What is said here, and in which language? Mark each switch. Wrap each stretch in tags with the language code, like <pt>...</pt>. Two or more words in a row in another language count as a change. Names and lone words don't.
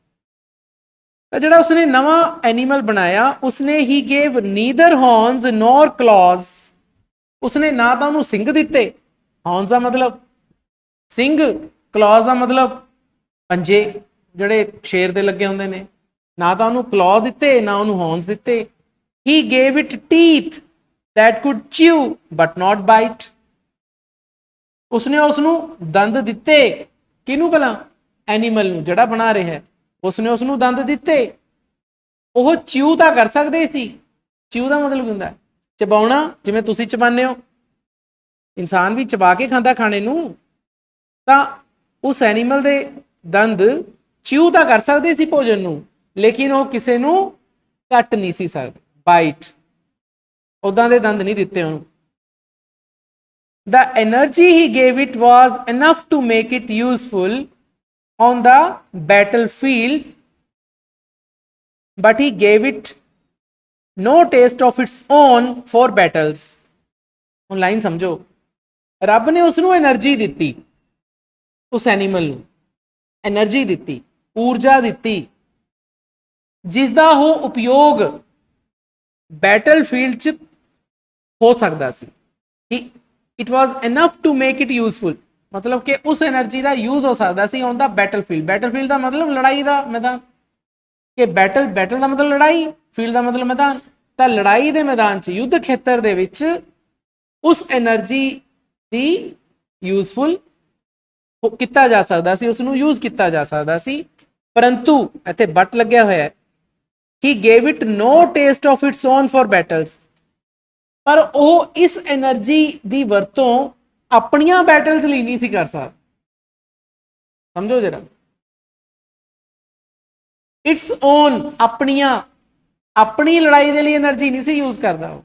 <pa>ਤਾਂ ਜਿਹੜਾ ਉਸਨੇ ਨਵਾਂ ਐਨੀਮਲ ਬਣਾਇਆ, ਉਸਨੇ</pa> <en>he gave neither horns nor claws,</en> <pa>ਉਸਨੇ ਨਾ ਤਾਂ ਉਹਨੂੰ ਸਿੰਗ ਦਿੱਤੇ, ਹੌਰਨਸ ਦਾ ਮਤਲਬ ਸਿੰਗ, ਕਲੌਜ਼ ਦਾ ਮਤਲਬ ਪੰਜੇ ਜਿਹੜੇ ਸ਼ੇਰ ਦੇ ਲੱਗੇ ਹੁੰਦੇ ਨੇ। ਨਾ ਤਾਂ ਉਹਨੂੰ ਕਲੌ ਦਿੱਤੇ ਨਾ ਉਹਨੂੰ ਹੌਰਨਸ ਦਿੱਤੇ।</pa> <en>he gave it teeth that could chew but not bite,</en> <pa>ਉਸਨੇ ਉਸਨੂੰ ਦੰਦ ਦਿੱਤੇ। ਕਿਹਨੂੰ ਭਲਾ? ਐਨੀਮਲ ਨੂੰ ਜਿਹੜਾ ਬਣਾ ਰਿਹਾ ਹੈ, ਉਸਨੇ ਉਸਨੂੰ ਦੰਦ ਦਿੱਤੇ। ਉਹ ਚਿਊ ਤਾਂ ਕਰ ਸਕਦੇ ਸੀ। ਚਿਊ ਦਾ ਮਤਲਬ ਹੁੰਦਾ ਚਬਾਉਣਾ, ਜਿਵੇਂ ਤੁਸੀਂ ਚਬਾਉਂਦੇ ਹੋ, ਇਨਸਾਨ ਵੀ ਚਬਾ ਕੇ ਖਾਂਦਾ ਖਾਣੇ ਨੂੰ। ਤਾਂ ਉਸ ਐਨੀਮਲ ਦੇ ਦੰਦ ਚਿਊ ਤਾਂ ਕਰ ਸਕਦੇ ਸੀ ਭੋਜਨ ਨੂੰ, ਲੇਕਿਨ ਉਹ ਕਿਸੇ ਨੂੰ ਕੱਟ ਨਹੀਂ ਸੀ ਸਕਦੇ, ਬਾਈਟ, ਉਦਾਂ ਦੇ ਦੰਦ ਨਹੀਂ ਦਿੱਤੇ ਉਹਨੂੰ।</pa> <en>The energy he gave it was enough to make it useful on the battlefield, but he gave it no taste of its own for battles.</en> <pa>ਹੁਣ ਲਾਈਨ ਸਮਝੋ, ਰੱਬ ਨੇ ਉਸ ਨੂੰ એનર્ਜੀ ਦਿੱਤੀ, ਉਸ ਐਨੀਮਲ ਨੂੰ એનર્ਜੀ ਦਿੱਤੀ, ਊਰਜਾ ਦਿੱਤੀ, ਜਿਸ ਦਾ ਉਹ ਉਪਯੋਗ ਬੈਟਲਫੀਲਡ 'ਚ ਹੋ ਸਕਦਾ ਸੀ।</pa> <en>it was enough to make it useful,</en> <pa>ਮਤਲਬ ਕਿ ਉਸ એનર્ਜੀ ਦਾ ਯੂਜ਼ ਹੋ ਸਕਦਾ ਸੀ</pa> <en>on the battlefield.</en> <pa>ਬੈਟਲਫੀਲਡ ਦਾ ਮਤਲਬ ਲੜਾਈ ਦਾ ਮੈਦਾਨ, ਕਿ ਬੈਟਲ ਦਾ ਮਤਲਬ ਲੜਾਈ, ਫੀਲਡ ਦਾ ਮਤਲਬ ਮੈਦਾਨ। ਤਾਂ ਲੜਾਈ ਦੇ ਮੈਦਾਨ 'ਚ, ਯੁੱਧ ਖੇਤਰ ਦੇ ਵਿੱਚ ਉਸ એનર્ਜੀ ਦੀ ਯੂਜ਼ਫੁਲ ਕੀਤਾ ਜਾ ਸਕਦਾ ਸੀ, ਉਸ ਨੂੰ ਯੂਜ਼ ਕੀਤਾ ਜਾ ਸਕਦਾ ਸੀ। ਪਰੰਤੂ ਇੱਥੇ ਬਟ ਲੱਗਿਆ ਹੋਇਆ ਹੈ,</pa> <en>he gave it no taste of its own for battles,</en> <pa>ਪਰ ਉਹ ਇਸ એનર્ਜੀ ਦੀ ਵਰਤੋਂ ਆਪਣੀਆਂ ਬੈਟਲਸ ਲਈ ਨਹੀਂ ਸੀ ਕਰ ਸਕਦਾ। ਸਮਝੋ ਜਰਾ,</pa> <en>its own,</en> <pa>ਆਪਣੀ ਲੜਾਈ ਦੇ ਲਈ એનર્ਜੀ ਨਹੀਂ ਸੀ ਯੂਜ਼ ਕਰਦਾ ਉਹ।</pa>